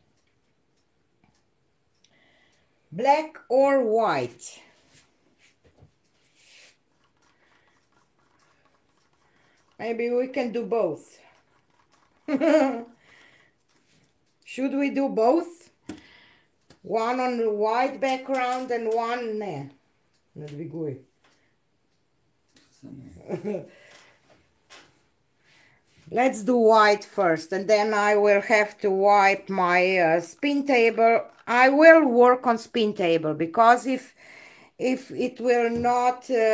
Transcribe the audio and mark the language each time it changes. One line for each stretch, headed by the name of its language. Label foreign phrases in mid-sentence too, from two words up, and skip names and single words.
English: Black or white? Maybe we can do both. Should we do both? One on the white background and one...
Slovenian: Ne, ne dviguj.
English: Let's do white first, and then I will have to wipe my spin table. I will work on spin table, because if it will not